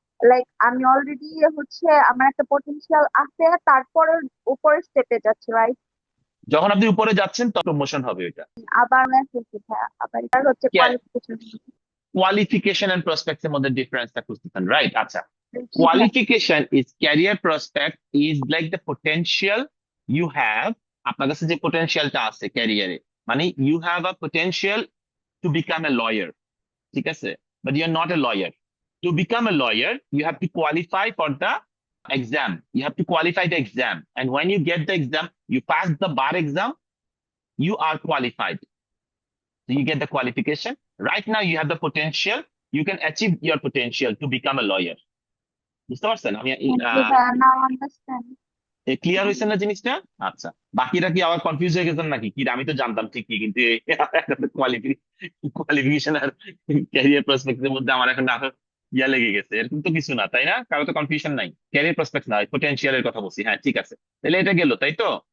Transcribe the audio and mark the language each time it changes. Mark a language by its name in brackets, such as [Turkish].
[Bangla] Like আমি already হচ্ছে আমার একটা পটেনশিয়াল আছে, তারপরে উপরের স্টেপে যাচ্ছি, রাইট? যখন আপনি উপরে যাচ্ছেন তখন প্রমোশন হবে এটা। আবার মেসেজ, হ্যাঁ, আবার এটা হচ্ছে কোয়ালিফিকেশন। কোয়ালিফিকেশন এন্ড প্রসপেক্টস এর মধ্যে ডিফারেন্সটা খুঁজতেছেন, রাইট? আচ্ছা, জি ভাই। [English] qualification is career prospect is like the potential you have, [Bangla] আপনার কাছে যে পোটেনশিয়ালটা আছে ক্যারিয়ারে, [English] মানে you have a potential to become a lawyer, [Bangla] ঠিক আছে, [English] but you are not a lawyer. To become a lawyer you have to qualify for the exam, you have to qualify the exam, and when you get the exam, you pass the bar exam, you are qualified. So you get the qualification. Right now you have the potential, you can achieve your potential to become a lawyer. [Bangla] বুঝতে পারছেন? আমি জি ভাই, [English] Now understand. [Bangla] Clear হয়েছে না জিনিসটা? আচ্ছা, বাকিরা কি আবার কনফিউজ হয়ে গেছেন নাকি? কি আমি তো জানতাম ঠিকই, কিন্তু কোয়ালিফিকেশন আর ক্যারিয়ার প্রসপেক্টের মধ্যে আমার এখন আরো ইয়া লেগে গেছে। এরকম তো কিছু না, তাই না? কারো তো কনফিউশন নাই। ক্যারিয়ার প্রসপেক্ট না, পটেনশিয়ালের কথা বলছি। হ্যাঁ, ঠিক আছে, তাহলে এটা গেল, তাই তো?